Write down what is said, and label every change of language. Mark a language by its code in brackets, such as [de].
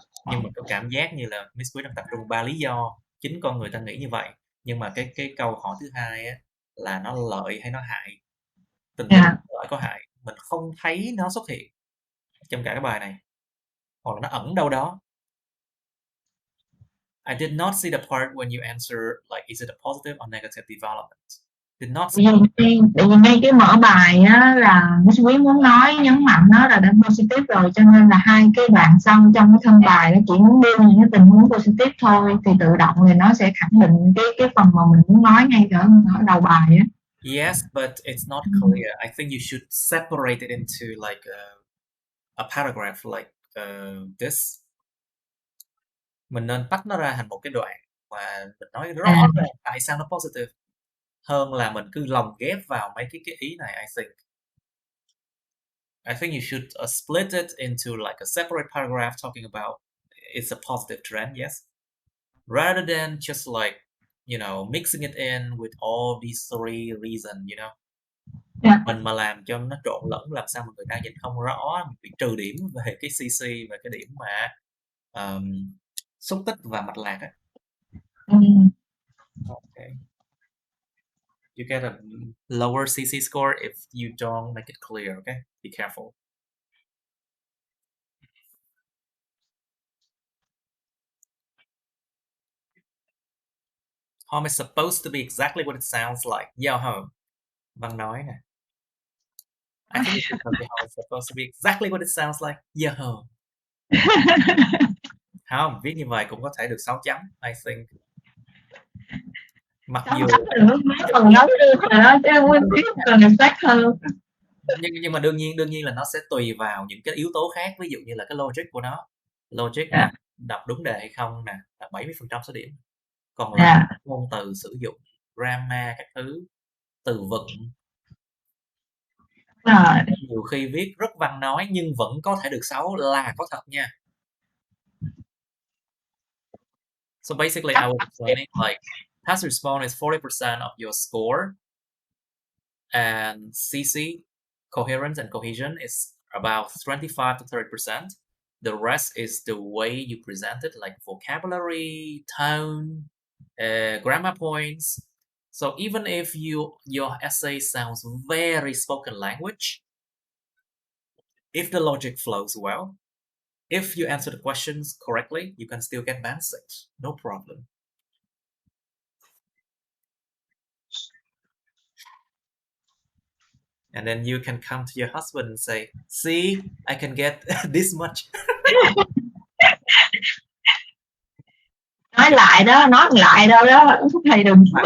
[vi] Nhưng mà có cảm giác như là Miss Quý đang tập trung 3 lý do, chính con người ta nghĩ như vậy, nhưng mà cái câu hỏi thứ hai á là nó lợi hay nó hại, tình huống lợi có hại mình không thấy nó xuất hiện, trong cả cái bài này, hoặc là nó ẩn đâu đó. [en] I did not see the part when you answer like is it a positive or negative development. Did not see. [vi] Tại vì ngay cái mở bài á là Miss Quý muốn nói nhấn mạnh nó là đã positive rồi, cho nên là hai cái đoạn sau trong cái thân bài nó chỉ muốn đưa những cái tình huống positive thôi, thì tự động thì nó sẽ khẳng định cái phần mà mình muốn nói ngay ở đầu bài á. [en] Yes, but it's not clear. I think you should separate it into like a paragraph like this. [vi] Mình nên tách nó ra thành một cái đoạn và mình nói rõ ràng tại sao nó positive, hơn là mình cứ lồng ghép vào mấy cái ý này. [en] I think you should split it into like a separate paragraph talking about it's a positive trend, yes, rather than just like, you know, mixing it in with all these three reasons, you know. [vi] Mình mà làm cho nó trộn lẫn, làm sao mà người ta nhìn không rõ, mình bị trừ điểm về cái CC và cái điểm mà xúc tích và mạch lạc á. [en] Okay. You get a lower CC score if you don't make it clear, okay? Be careful. Home is supposed to be exactly what it sounds like. Yo home. [vi] Văn nói nè. [en] I think it's because the home is supposed to be exactly what it sounds like. Yo home. [vi] Không, viết như vậy cũng có thể được 6 chấm, [en] I think. [vi] Mặc dù còn nói được rồi đó, chứ không biết cần xác hơn. Nhưng mà đương nhiên là nó sẽ tùy vào những cái yếu tố khác, ví dụ như là cái logic của nó. Logic nè, đọc đúng đề hay không nè, là 70% số điểm. Còn là ngôn từ sử dụng, grammar các thứ, từ vựng. Nhiều khi viết rất văn nói nhưng vẫn có thể được 6 là có thật nha. [en] So basically I was explaining like task response is 40% of your score, and CC, coherence and cohesion, is about 25 to 30%. The rest is the way you present it, like vocabulary, tone, grammar points. So even if your essay sounds very spoken language, if the logic flows well, if you answer the questions correctly, you can still get band 6, no problem. And then you can come to your husband and say, see, I can get this much. [vi] Nói lại đó, nói lại đâu đó, thầy đừng